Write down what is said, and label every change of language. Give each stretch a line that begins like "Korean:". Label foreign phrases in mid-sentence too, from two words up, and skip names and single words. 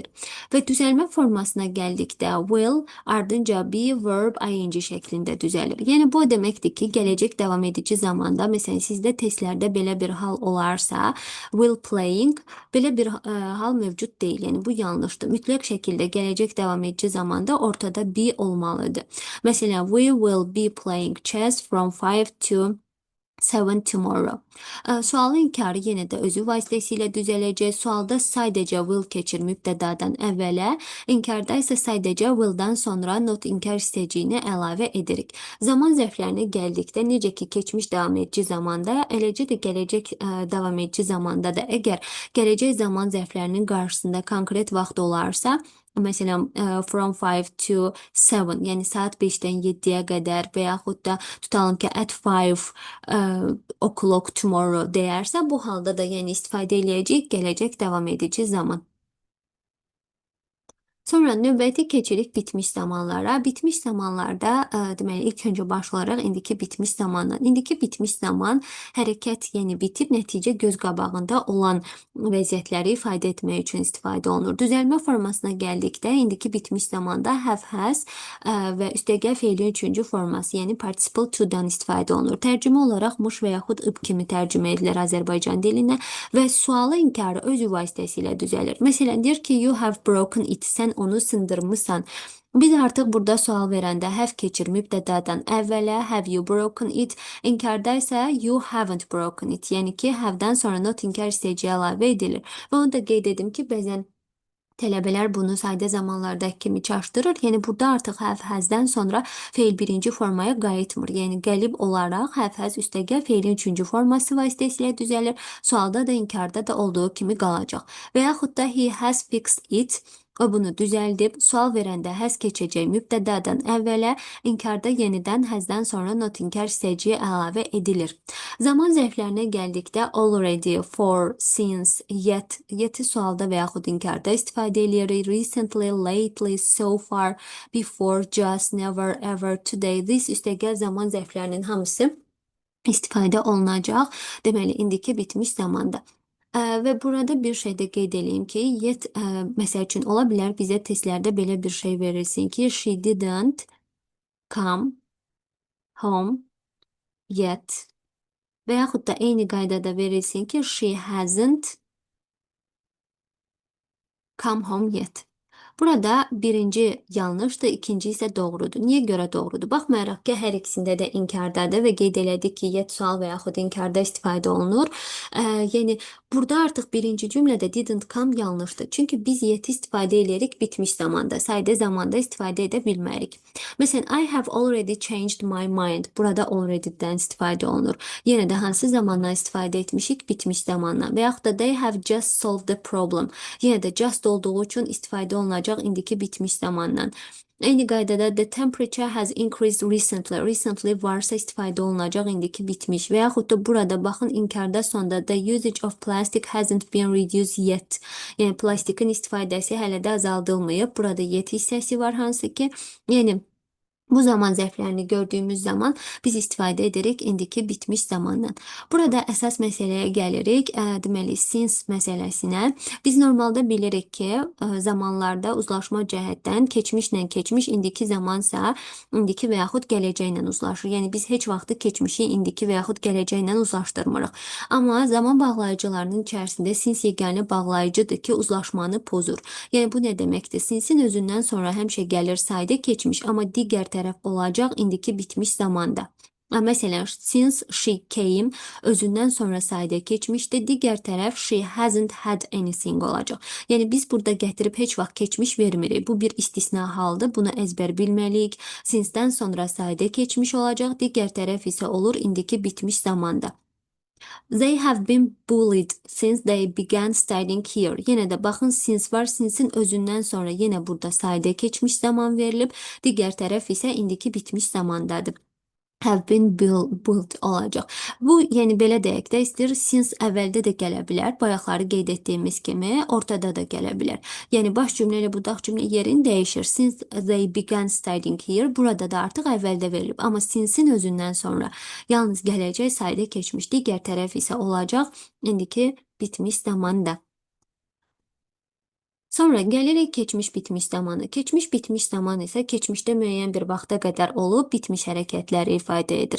Azerbaijani: Və düzəlmə formasına gəldikdə will ardınca
English: be, verb, ing
Azerbaijani: şəklində düzəlir. Yəni bu o deməkdir ki, gələcək davam edici zamanda, məsələn, sizdə testlərdə belə bir hal olarsa,
English: will playing belə bir hal mövcud deyil.
Azerbaijani: Yəni bu yanlışdır. Mütləq şəkildə gələcək davam edici zamanda ortada be olmalıdır. Məsələn,
English: we will be playing chess from 5 to 7 tomorrow.
Azerbaijani: Sualın inkarı yenə də özü vasitəsilə düzələcək. Sualda sadəcə will keçir mübtədadan əvvələ, inkarda isə sadəcə will'dan sonra not inkar istəciyini əlavə edirik. Zaman zərflərinə gəldikdə necə ki keçmiş davam edici zamanda, eləcə də gələcək davam edici zamanda da əgər gələcək zaman zərflərinin qarşısında konkret vaxt olarsa, məsələn,
English: from 5 to 7,
Azerbaijani: yəni saat 5-dən 7-yə qədər və yaxud da tutalım ki,
English: at 5 o'clock tomorrow
Azerbaijani: deyərsə, bu halda da yəni istifadə eləyəcəyik gələcək davam edici zaman. Sonra növbəti keçirik bitmiş zamanlara. Bitmiş zamanlarda deməli ilk öncə başlayaraq indiki bitmiş zamandan. İndiki bitmiş zaman hərəkət, yəni bitib nəticə göz qabağında olan vəziyyətləri ifadə etmək üçün istifadə olunur. Düzəlmə formasına gəldikdə indiki bitmiş zamanda
English: have, has
Azerbaijani: və üstəgəl feilin üçüncü forması, yəni
English: participle to-
Azerbaijani: dan istifadə olunur. Tərcümə olaraq muş və yaxud ıb kimi tərcümə edilir Azərbaycan dilinə və sualı inkarı özü vasitəsilə düzəlir. Məsələn, deyir ki,
English: you have broken it,
Azerbaijani: sən onu sındırmısan. Biz artıq burada sual verəndə have keçir mübtədadan əvvələ,
English: have you broken it,
Azerbaijani: inkarda isə
English: you haven't broken it,
Azerbaijani: yəni ki, have-dən sonra not inkar istəciyi əlavə edilir. Və onu da qeyd edim ki, bəzən tələbələr bunu sayda zamanlardakı kimi çaşdırır. Yəni burada artıq
English: have, has-
Azerbaijani: dən sonra feil birinci formaya qayıtmır. Yəni qəlib olaraq
English: have, has
Azerbaijani: üstəgəl feilin üçüncü forması vasitəsilə düzəlir. Sualda da inkarda da olduğu kimi qalacaq. Və yaxud da
English: he has fixed it,
Azerbaijani: o bunu düzəldib, sual verəndə has keçəcək mübtədadan əvvələ, inkarda yenidən hasdən sonra not inkar istəciyi əlavə edilir. Zaman zərflərinə gəldikdə
English: already, for, since, yet
Azerbaijani: sualda və yaxud inkarda istifadə edilir.
English: Recently, lately, so far, before, just, never, ever, today.
Azerbaijani: This üstəgəl zaman zərflərinin hamısı istifadə olunacaq. Deməli, indiki bitmiş zamanda. Və burada bir şey də qeyd edeyim ki, yet, məsəl üçün ola bilər bizə testlərdə belə bir şey verilsin ki,
English: she didn't come home yet
Azerbaijani: və yaxud da eyni qaydada verilsin ki,
English: she hasn't come home yet.
Azerbaijani: Burada birinci yanlışdır, ikinci isə doğrudur. Niyə görə doğrudur? Baxmayaraq ki, hər ikisində də inkardadır və qeyd elədik ki, yet sual və yaxud inkarda istifadə olunur. Yəni burada artıq birinci cümlədə
English: didn't come
Azerbaijani: yanlışdır. Çünki biz yeti istifadə edirik bitmiş zamanda, sadə zamanda istifadə edə bilmərik. Məsələn,
English: I have already changed my mind.
Azerbaijani: Burada already-dən istifadə olunur. Yenə də hansı zamandan istifadə etmişik? Bitmiş zamandan. Və yaxud da
English: they have just solved the problem.
Azerbaijani: Yenə də just olduğu üçün istifadə olunacaq indiki bitmiş zamandan. Eyni qaydada
English: the temperature has increased recently.
Azerbaijani: Recently varsa istifadə olunacaq indiki bitmiş. Və yaxud da burada baxın inkarda sonda
English: the usage of plastic hasn't been reduced yet.
Azerbaijani: Yəni plastikin istifadəsi hələ də azaldılmayıb. Burada yet hissəsi var hansı ki, yəni bu zaman zərflərini gördüyümüz zaman biz istifadə edirik indiki bitmiş zamandan. Burada əsas məsələyə gəlirik. Deməli, since məsələsinə. Biz normalda bilirik ki, zamanlarda uzlaşma cəhətdən keçmişlə keçmiş, indiki zamansa indiki və yaxud gələcəklə uzlaşır. Yəni biz heç vaxtı keçmişi indiki və yaxud gələcəklə uzlaşdırmırıq. Amma zaman bağlayıcılarının içərisində since yeganə bağlayıcıdır ki, uzlaşmanı pozur. Yəni bu nə deməkdir? Since'in özündən sonra həmişə gəlir sadə keçmiş, amma digər tərəf olacaq indiki bitmiş zamanda. Məsələn,
English: since she came
Azerbaijani: özündən sonra sadə keçmişdir, digər tərəf
English: she hasn't had anything
Azerbaijani: olacaq. Yəni biz burada gətirib heç vaxt keçmiş vermirik. Bu bir istisna haldır, bunu əzbər bilməliyik. Since-dən sonra sadə keçmiş olacaq, digər tərəf isə olur indiki bitmiş zamanda.
English: They have been bullied since they began studying here.
Azerbaijani: Yenə də baxın since var, since'in özündən sonra yenə burada sadə keçmiş zaman verilib, digər tərəf isə indiki bitmiş zamandadır.
English: Have been built olacaq.
Azerbaijani: Bu, yəni belə deyək də istəyir, since əvvəldə də gələ bilər, bayaqları qeyd etdiyimiz kimi ortada da gələ bilər. Yəni baş cümlə ilə budaq cümlə yerini dəyişir.
English: Since they began studying here,
Azerbaijani: burada da artıq əvvəldə verilib. Amma since'in özündən sonra yalnız gələcək sadə keçmiş, digər tərəf isə olacaq indiki bitmiş zamanda. Sonra gəlirik keçmiş bitmiş zamanı. Keçmiş bitmiş zaman isə keçmişdə müəyyən bir vaxta qədər olub bitmiş hərəkətləri ifadə edir.